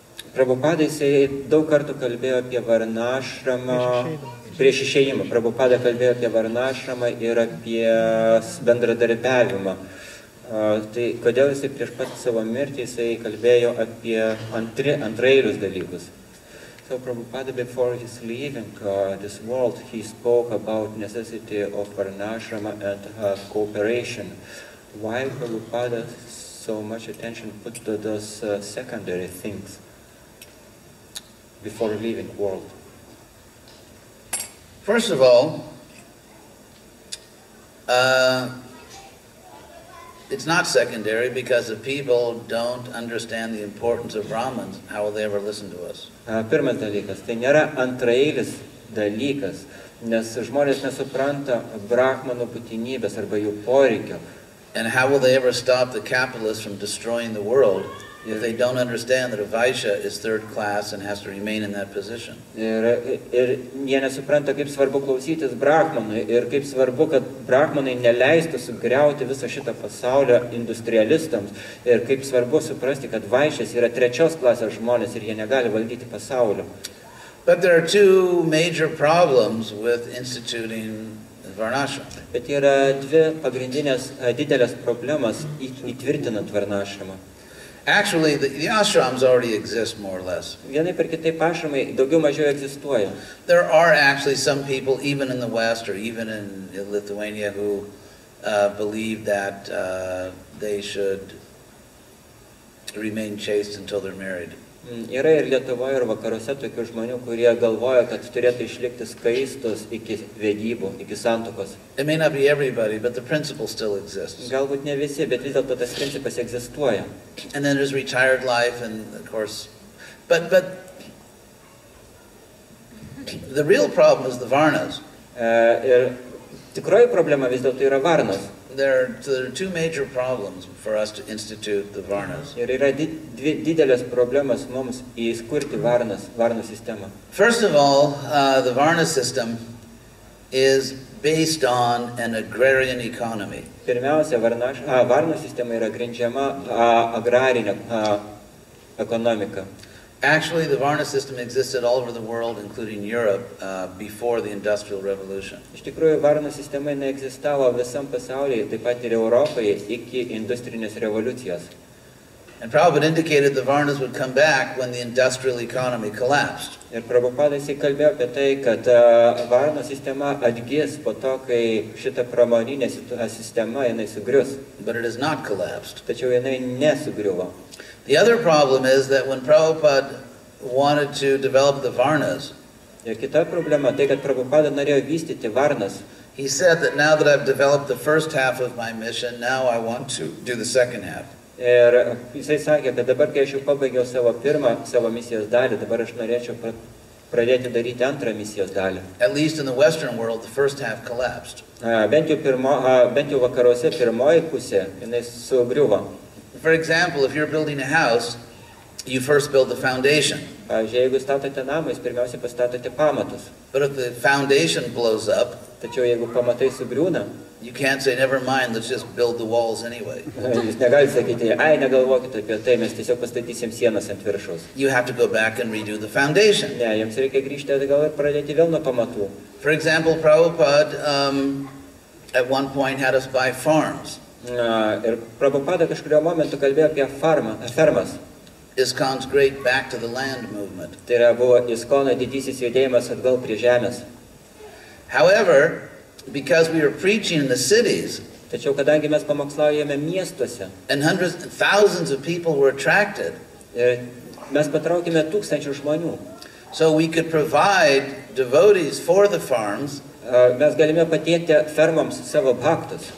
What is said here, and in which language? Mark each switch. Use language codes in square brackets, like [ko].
[lt] Prabhupada jisai daug kartų kalbėjo apie varnašramą, prieš išėjimą. Prabhupada kalbėjo apie varnašramą ir apie bendradarbiavimą. Tai kodėl jisai prieš pat savo mirtį jisai kalbėjo apie antraeilius dalykus. [en] So Prabhupada, before his leaving this world, he spoke about necessity of varnashrama and cooperation. Why Prabhupada so much attention put to those secondary things before leaving world? First of all, it's not secondary because if people don't understand the importance of Brahmins, how will they ever listen to us? [lt] Pirmas dalykas, tai nėra antraeilis dalykas, nes žmonės nesupranta brahmanų būtinybės arba jų poreikio. [en] And how will they ever stop the capitalists from destroying the world if they don't understand that a Vaishya is third class and has to remain in that position? [lt] Ir jie nesupranta, kaip svarbu klausytis brahmanui ir kaip svarbu, kad brahmanai neleistų sugriauti visą šitą pasaulio industrialistams ir kaip svarbu suprasti, kad Vaishas yra trečios klasės žmonės ir jie negali valdyti pasaulio. [en] But there are two major problems with instituting varnashram. [lt] Bet yra dvi pagrindinės didelės problemas įtvirtinant varnashramą. [en] Actually, the ashrams already exist more or less. [lt] Vienai per kitaip ašramai daugiau mažiau egzistuoja. [en] There are actually some people, even in the West or even in Lithuania, who believe that they should remain chaste until they're married. [lt] Yra ir Lietuvoje, ir vakaruose tokių žmonių, kurie galvoja, kad turėtų išlikti skaistus iki vedybų, iki santuokos. [en] It may not be everybody, but the principle still exists. [lt] Galbūt ne visi, bet vis dėlto tas principas egzistuoja. [en] And then there's retired life, and of course, but the real problem is the varnas. [lt] Ir tikroji problema vis dėlto yra varnos. [en] There are two major problems for us to institute the varnas. [lt] Ir yra dvi didelės problemas mums įskurti varnų sistemą. [en] First of all, the varna system is based on an agrarian economy. [lt] Pirmiausia, varnų sistema yra grindžiama agrarinė ekonomika. [en] Actually, the varna system existed all over the world, including Europe, before the Industrial Revolution. [lt] Iš tikrųjų, varnų sistema neegzistavo visam pasaulyje, taip pat ir Europoje iki industrinės revoliucijos. [en] And Prabhupada indicated the varnas would come back when the industrial economy collapsed. [lt] Ir Prabhupada jisai kalbėjo apie tai, kad varnų sistema atgis po to, kai šita pramoninė sistema jinai sugrius. [en] But it has not collapsed. [lt] Tačiau jinai nesugriuvo. [en] The other problem is that when Prabhupada wanted to develop the varnas, [lt] Ir kita problema tai, kad Prabhupada norėjo vystyti varnas. [en] he said that now that I've developed the first half of my mission, now I want to do the second half. [lt] Ir jisai sakė, kad dabar, kai aš jau pabaigiau savo misijos dalį, dabar aš norėčiau pradėti daryti antrą misijos dalį. [en] At least in the Western world, the first half collapsed. [lt] Bent jau vakaruose pirmoji pusė, jinai sugriuvo. [en] For example, if you're building a house, you first build the foundation. [lt] Pavyzdžiui, jeigu statote namą, jūs pirmiausia pastatote pamatus. [en] But if the foundation blows up, [lt] Tačiau jeigu pamatai sugriūna, [en] you can't say, never mind, let's just build the walls anyway. [lt] jūs negalite sakyti, negalvokite apie tai, mes tiesiog pastatysim sienas ant viršaus. [en] You have to go back and redo the foundation. [lt] Ne, jums reikia grįžti atgal ir pradėti vėl nuo pamatų. [en] For example, Prabhupada at one point had us buy farms. [lt] Ir Prabhupada kažkurio momentu kalbėjo apie fermas. [en] ISKCON's great Back to the Land movement. [lt] Tai yra buvo ISKCON'o didysis judėjimas atgal prie žemės. [en] However, because we were preaching in the cities, [lt] Tačiau kadangi mes pamokslaujame miestuose, [en] and hundreds and thousands of people were attracted, [lt] mes patraukėme tūkstančių žmonių. [en] so we could provide devotees for the farms, [lt] Mes galime padėti fermoms savo bhaktus.